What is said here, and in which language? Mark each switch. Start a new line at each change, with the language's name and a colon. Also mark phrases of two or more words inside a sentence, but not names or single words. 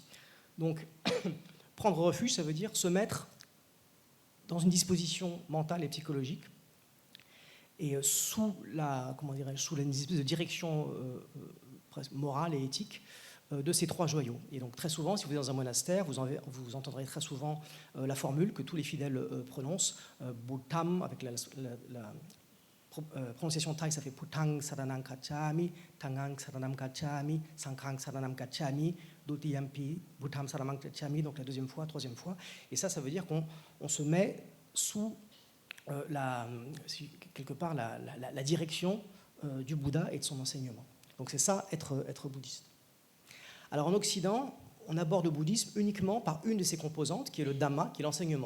French: Donc, prendre refuge, ça veut dire se mettre dans une disposition mentale et psychologique, et sous une espèce de direction morale et éthique de ces trois joyaux. Et donc très souvent, si vous êtes dans un monastère, vous entendrez très souvent la formule que tous les fidèles prononcent, Buddham, avec la prononciation thaï, ça fait
Pali: Putang Saranang Kachami, Tangang Saranam Kachami, Sankhang Saranam Kachami, Dutiyampi, Buddham Saranam Kachami,
French: donc la deuxième fois, troisième fois. Et ça veut dire qu'on se met sous quelque part la direction du Bouddha et de son enseignement. Donc c'est ça, être bouddhiste. Alors en Occident, on aborde le bouddhisme uniquement par une de ses composantes, qui est le Dhamma, qui est l'enseignement.